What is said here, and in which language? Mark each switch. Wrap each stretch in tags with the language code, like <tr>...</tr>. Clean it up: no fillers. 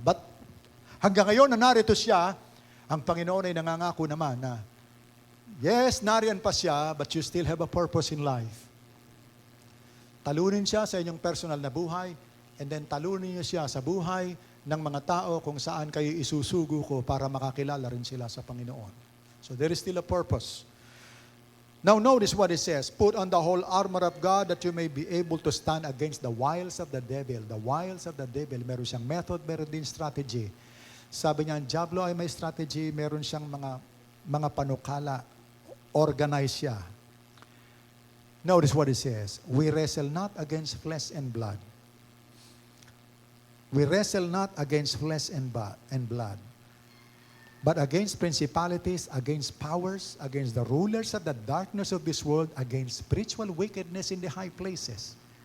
<tl>But hanggang ngayon na narito siya, ang Panginoon ay nangangako naman na, yes, nariyan pa siya,</tl> <en>but you still have a purpose in life.</en> <tl>Talunin siya sa inyong personal na buhay,</tl> <en>and then</en> <tl>talunin niyo siya sa buhay ng mga tao kung saan kayo isusugo ko para makakilala rin sila sa Panginoon.</tl> <en>So there is still a purpose. Now notice what it says, put on the whole armor of God that you may be able to stand against the wiles of the devil. The wiles of the devil,</en> <tl>meron siyang method, meron din strategy. Sabi niya, ang diablo ay may strategy, meron siyang mga panukala, organize siya.</tl> <en>Notice what it says, we wrestle not against flesh and blood. We wrestle not against flesh and blood, but against principalities, against powers, against the rulers of the darkness of this world, against spiritual wickedness in the high places.</en>